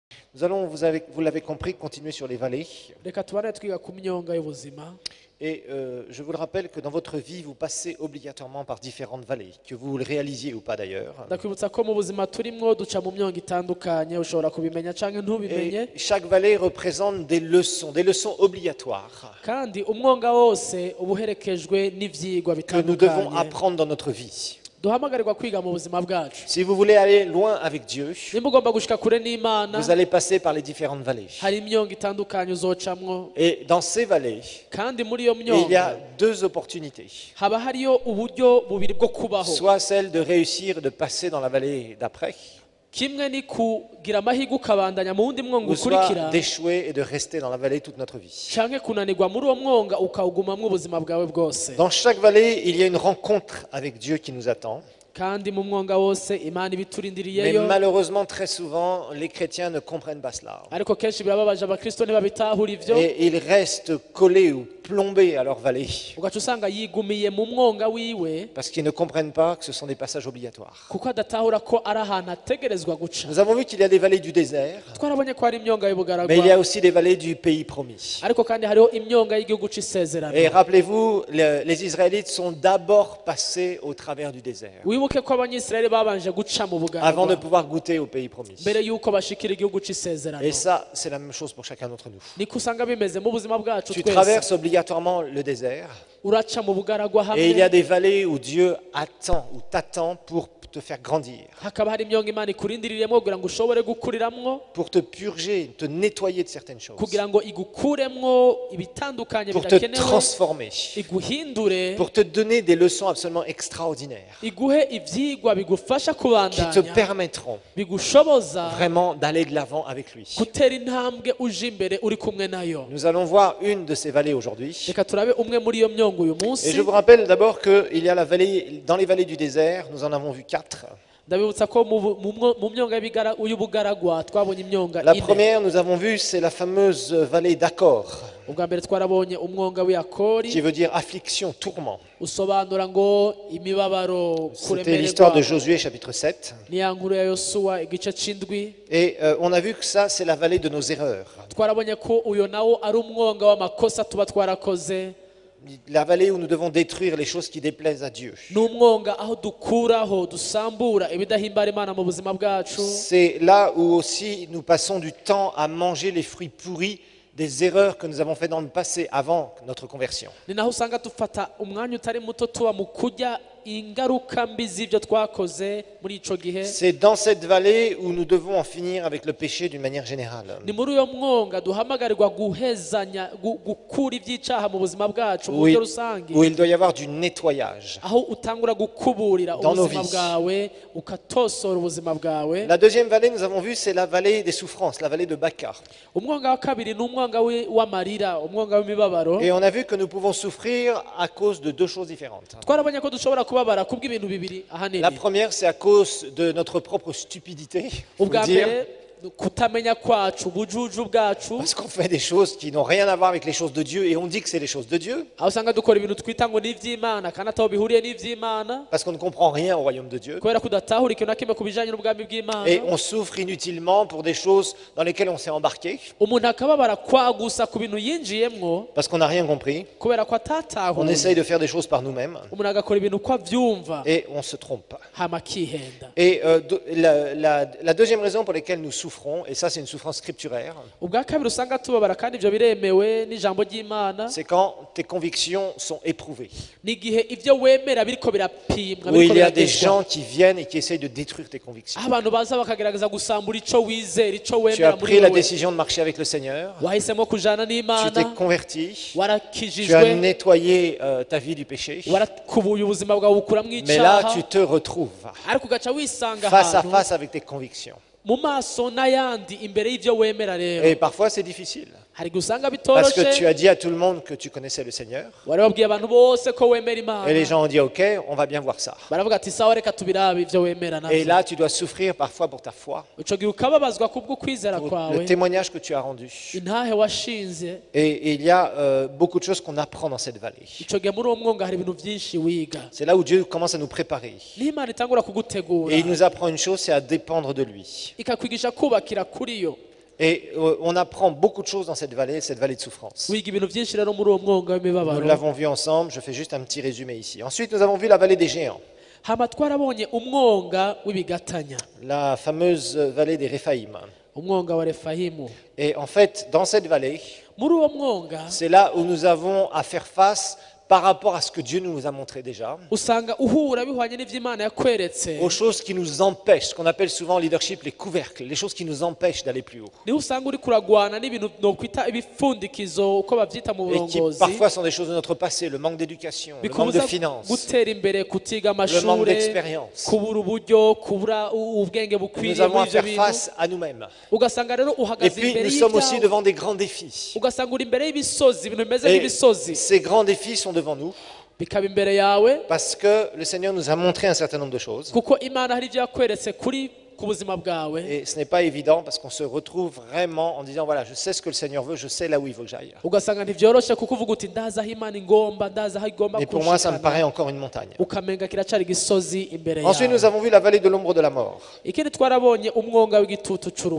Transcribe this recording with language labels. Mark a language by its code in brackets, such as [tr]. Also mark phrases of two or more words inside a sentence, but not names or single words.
[fr] Nous allons, vous l'avez compris, continuer sur les vallées. [rn] reka tubane twiga ku myonga y'ubuzima. [fr] Et je vous le rappelle que dans votre vie, vous passez obligatoirement par différentes vallées, que vous le réalisiez ou pas d'ailleurs. [rn] Ndakwibutsa ko mu buzima turimwo duca mu myonga itandukanye, ushobora kubimenya canke ntubimenye. [fr] Et chaque vallée représente des leçons obligatoires [rn] Kandi umwonga wose uba uherekejwe n'ivyigwa [fr] que nous devons [rn] bitandukanye [fr] apprendre dans notre vie. [rn] duhamagarirwa kwiga mu buzima bwacu. [fr] Si vous voulez aller loin avec Dieu, [rn] Nimba ugomba gushika kure n'Imana, [fr] vous allez passer par les différentes vallées. [rn] hari imyonga itandukanye uzocamwo, [fr] Et dans ces vallées, [rn] kandi muri iyo [fr] il y a [rn] myonga [fr] deux opportunités. [rn] haba hariyo uburyo bubiri bwo kubaho. [fr] Soit celle de réussir et de passer dans la vallée d'après, [rn] Kimwe ni kugira amahirwe ukabandanya mu wundi mwonga [fr] ou soit [rn] ukurikira, [fr] d'échouer et de rester dans la vallée toute notre vie. [rn] canke kunanirwa muri uwo mwonga ukawugumamwo ubuzima bwawe bwose. [fr] Dans chaque vallée, il y a une rencontre avec Dieu qui nous attend. [rn] Kandi mu mwonga wose Imana [fr] Mais [rn] ibiturindiriyeyo, [fr] malheureusement, très souvent, les chrétiens ne comprennent pas cela. [rn] ariko kenshi birababaje abakristo ntibabitahura ivyo, [fr] Et ils restent collés ou plombés à leur vallée. [rn] ugaca usanga yigumiye mu mwonga wiwe [fr] Parce qu'ils ne comprennent pas que ce sont des passages obligatoires. [rn] kuko adatahura ko ari ahantu ategerezwa guca. [fr] Nous avons vu qu'il y a des vallées du désert, [rn] Twarabonye ko hari imyonga [fr] mais il y a [rn] y'ubugaragwa, [fr] aussi des vallées du pays promis. [rn] ariko kandi hariho imyonga y'igihugu c'isezerano. [fr] Et rappelez-vous, les Israélites sont d'abord passés au travers du désert, [rn] Wibuke ko abanyisirayeli babanje guca mu [fr] avant de [rn] bugaragwa [fr] pouvoir goûter au pays promis. [rn] mbere yuko bashikira igihugu c'isezerano. [fr] Et ça, c'est la même chose pour chacun d'entre nous. [rn] Niko usanga bimeze mu buzima bwacu [fr] Tu [rn] twese. [fr] traverses obligatoirement le désert, [rn] Uraca mu bugaragwa [fr] et il y a [rn] hamwe, [fr] des vallées où Dieu attend ou t'attend pour te faire grandir, [rn] hakaba hari imyonga Imana ikurindiririyemwo kugira ngo ushobore gukuriramwo, [fr] pour te purger, te nettoyer de certaines choses, [rn] kugira ngo igukuremwo ibitandukanye [fr] pour te [rn] bidakenewe, [fr] transformer, [rn] iguhindure, [fr] pour te donner des leçons absolument extraordinaires [rn] iguhe ivyigwa bigufasha [fr] qui te [rn] kubandanya, [fr] permettront [rn] bigushoboza [fr] vraiment d'aller de l'avant avec lui. [rn] gutera intambwe uje imbere uri kumwe nayo. [fr] Nous allons voir une de ces vallées aujourd'hui. [rn] Reka turabe umwe muri iyo myongo uyu [fr] Et [rn] munsi. [fr] je vous rappelle d'abord qu'il y a la vallée, dans les vallées du désert, nous en avons vu 4. [rn] Ndabibutsa ko mu myonga y'ubugaragwa twabonye imyonga [fr] La [rn] ine. [fr] première, nous avons vu, c'est la fameuse vallée d'Accord, [rn] Ubwa mbere twarabonye umwonga w'Akori, [fr] qui veut dire affliction, tourment. [rn] usobanura ngo imibabaro, [fr] C'était l'histoire de [rn] kuremererwa. [fr] Josué, chapitre 7. [rn] Ni ya nkuru ya Yosuwa igice c'indwi. [fr] Et on a vu que ça, c'est la vallée de nos erreurs. [rn] Twarabonye ko uyo nawo ari umwonga w'amakosa tuba twarakoze. [fr] La vallée où nous devons détruire les choses qui déplaisent à Dieu. [rn] Ni umwonga aho dukuraho dusambura ibidahimbara Imana mu buzima bwacu. [fr] C'est là où aussi nous passons du temps à manger les fruits pourris des erreurs que nous avons faites dans le passé, avant notre conversion. [rn] Ni naho usanga dufata umwanya utari muto tuba mu kurya ingaruka mbi z'ibyo twakoze muri ico gihe. [fr] C'est dans cette vallée où nous devons en finir avec le péché d'une manière générale. [rn] Ni muri uyo mwonga duhamagarirwa guhezanya gukura iby'icaha mu buzima bwacu mu [fr] Où [rn] buryo [fr] il, [rn] rusange, [fr] où il doit y avoir du nettoyage. [rn] aho utangura gukuburira [fr] Dans nos [rn] ubuzima [fr] vies. [rn] bwawe ukatosora ubuzima bwawe. [fr] La deuxième vallée, nous avons vu, c'est la vallée des souffrances, la vallée de Baca. [rn] Umwonga wa kabiri ni umwonga w'amarira, umwonga w'imibabaro. [fr] Et on a vu que nous pouvons souffrir à cause de deux choses différentes. [rn] Twarabonye ko dushobora kubabara kubw'ibintu bibiri ahanini. [fr] La première, c'est à cause de notre propre stupidité, faut [rn] Ubwa [fr] dire, [rn] mbere kutamenya kwacu, ubujuju bwacu, [fr] parce qu'on fait des choses qui n'ont rien à voir avec les choses de Dieu et on dit que c'est les choses de Dieu, [rn] aho usanga dukora ibintu twita ngo ni iby'Imana kandi ataho bihuriye n'ivy'Imana, [fr] parce qu'on ne comprend rien au royaume de Dieu. [rn] kubera ko udatahura ikintu na kimwe ku bijanye n'ubwami bw'Imana. [fr] Et on souffre inutilement pour des choses dans lesquelles on s'est embarqué, [rn] Umuntu akababara kwagusa ku bintu yinjiyemwo [fr] parce qu'on n'a rien compris. [rn] kubera ko [fr] On [rn] atatahuye. [fr] essaye de faire des choses par nous-mêmes [rn] Umuntu agakora ibintu uko avyumva [fr] et on se trompe. [rn] hama akihenda. [fr] Et la deuxième raison pour laquelle nous souffrons, et ça c'est une souffrance scripturaire, [rn] Ubwa kabiri usanga tubabara kandi ivyo biremewe n'ijambo ry'Imana, [fr] c'est quand tes convictions sont éprouvées. [rn] n'igihe ivyo wemera biriko birapimwa, [fr] Où [rn] biriko [fr] il y a des [rn] biratezwa. [fr] gens qui viennent et qui essayent de détruire tes convictions. [rn] aho abantu baza bakagerageza gusambura ico wizera, ico [fr] Tu as [rn] wemera muri [fr] pris la [rn] wewe. [fr] décision de marcher avec le Seigneur, [rn] Wahisemo kujana [fr] tu t'es [rn] n'Imana, [fr] converti, tu as [rn] warakijijwe, [fr] nettoyé ta vie du péché, [rn] warakubuye ubuzima bwawe bukuramwo [fr] mais là [rn] icaha, [fr] tu te retrouves [rn] ariko ugaca wisanga [fr] face à [rn] ahantu [fr] face avec tes convictions. [rn] mu maso n'ayandi imbere y'ivyo wemera rero. [fr] Et parfois c'est difficile, [rn] hari igihe usanga [fr] parce que tu [rn] bitoroshe, [fr] as dit à tout le monde que tu connaissais le Seigneur, [rn] wari wabwiye abantu bose ko wemera [fr] et les [rn] Imana, [fr] gens ont dit ok, on va bien voir ça. [rn] baravuga ati sawa reka tubirabe ivyo wemera [fr] Et [rn] navyo. [fr] là tu dois souffrir parfois pour ta foi, [rn] Ico gihe ukababazwa kubwo kwizera [fr] pour [rn] kwawe, [fr] le témoignage que tu as rendu. [rn] intahe washinze. [fr] Et il y a beaucoup de choses qu'on apprend dans cette vallée. [rn] Ico gihe muri uwo mwonga hari ibintu vyinshi wiga, [fr] C'est là où Dieu commence à nous préparer. [rn] n'Imana itangura kugutegura [fr] Et il nous apprend une chose, c'est à dépendre de lui. [rn] ikakwigisha kubakira kuri yo. [fr] Et on apprend beaucoup de choses dans cette vallée de souffrance. [rn] wiga ibintu byinshi rero muri uwo mwonga [fr] Nous [rn] w'imibabaro. [fr] l'avons vu ensemble, je fais juste un petit résumé ici. Ensuite, nous avons vu la vallée des géants, [rn] hama twarabonye umwonga w'ibigatanya, [fr] la fameuse vallée des Réphaïm. [rn] umwonga wa refahimu. [fr] Et en fait, dans cette vallée, [rn] Muri uwo mwonga [fr] c'est là où nous avons à faire face par rapport à ce que Dieu nous a montré déjà, [rn] usanga uhura bihwanye n'ivy'Imana yakweretse, [fr] aux choses qui nous empêchent, ce qu'on appelle souvent en leadership les couvercles, les choses qui nous empêchent d'aller plus haut. [rn] niho usanga uri kuragwana n'ibintu nokwita ibifundikizo uko bavyita mu [fr] Et qui [rn] burongozi, [fr] parfois sont des choses de notre passé, le manque d'éducation, le manque de [rn] bikubuza [fr] finances, [rn] gutera imbere, kutiga [fr] le manque [rn] amashure, [fr] d'expérience. [rn] kubura uburyo, kubura ubwenge [fr] Nous [rn] bukwiriye [fr] avons à [rn] muri ivyo [fr] faire [rn] bintu. [fr] face à nous-mêmes. [rn] Ugasanga rero [fr] Et [rn] uhagaze [fr] puis, [rn] imbere [fr] nous sommes aussi [rn] y'ibyawe, [fr] devant des grands défis. [rn] ugasanga uri imbere y'ibisozi, ibintu bimeze [fr] Et [rn] nk'ibisozi [fr] ces grands défis sont devant nous [rn] bikaba imbere yawe, [fr] parce que le Seigneur nous a montré un certain nombre de choses. [rn] kuko Imana hari ivyo yakweretse ku buzima bwawe. [fr] Et ce n'est pas évident parce qu'on se retrouve vraiment en disant, voilà, je sais ce que le Seigneur veut, je sais là où il veut que j'aille. [rn] Ugasanga ntivyoroshe kuko uvuga uti ndazi aho Imana ingomba, ndazi aho igomba [fr] Mais pour moi, ça me [rn] kunshikana. [fr] paraît encore une montagne. [rn] Ukamenga kiracari igisozi imbere [fr] Ensuite, nous [rn] yawe. [fr] avons vu la vallée de l'ombre de la mort. [rn] Ikindi twarabonye umwonga w'igitutu c'urupfu.